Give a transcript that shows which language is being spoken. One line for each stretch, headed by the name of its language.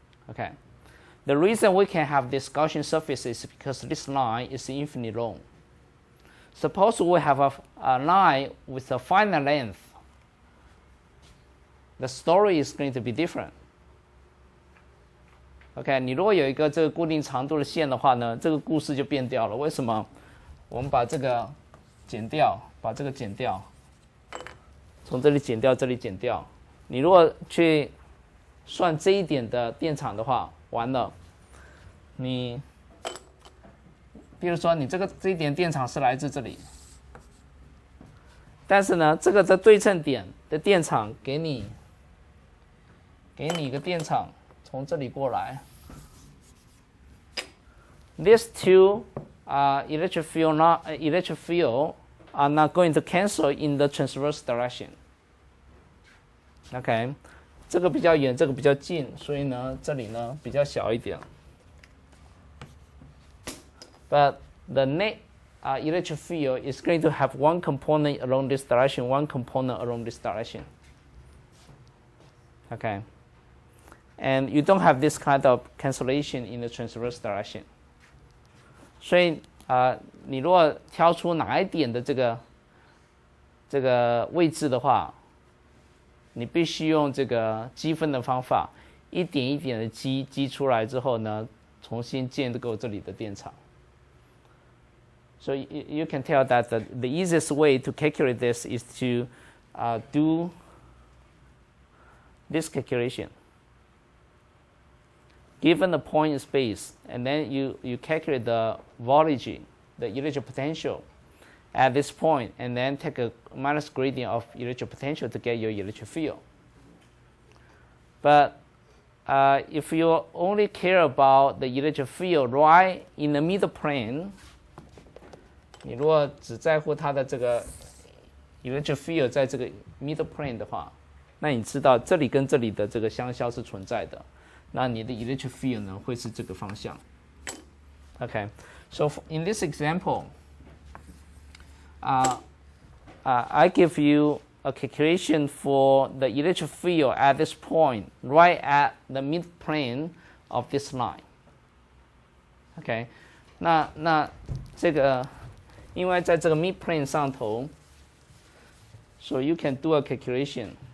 English: Okay, the reason we can have this Gaussian surface is because this line is infinitely long. Suppose we have a line with a finite length. The story is going to be different.
Chinese: OK， 你如果有一个这个固定长度的线的话呢，这个故事就变掉了。为什么？我们把这个剪掉，把这个剪掉，从这里剪掉，这里剪掉。你如果去算这一点的电场的话，完了，你，比如说你这一点电场是来自这里，但是呢，这个的对称点的电场给你一个电场从这里过来。
English: These two electric field are not going to cancel in the transverse direction.
Chinese: OK， 这个比较远，这个比较近，所以呢，这里呢比较小一点。
English: But the net electric field is going to have one component along this direction, one component along this direction. Okay, and you don't have this kind of cancellation in the transverse direction.
Chinese: 所以你如果挑出哪一点的这个位置的话，你必须用这个积分的方法，一点一点的积出来之后呢，重新建构这里的电场。
English: So you can tell that the easiest way to calculate this is to do this calculation. Given the point in space, and then you calculate the voltage, the electric potential, at this point, and then take a minus gradient of electric potential to get your electric field. But if you only care about the electric field right in the middle plane,
Chinese: 你如果只在乎它的这个 electric field 在这个 middle plane 的话，那你知道这里跟这里的这个相消是存在的，那你的 electric field 呢会是这个方向。
English: Okay, so in this example, I give you a calculation for the electric field at this point, right at the midplane of this line. Okay,
Chinese: 那这个因为在这个 midplane 上头
English: ，so you can do a calculation.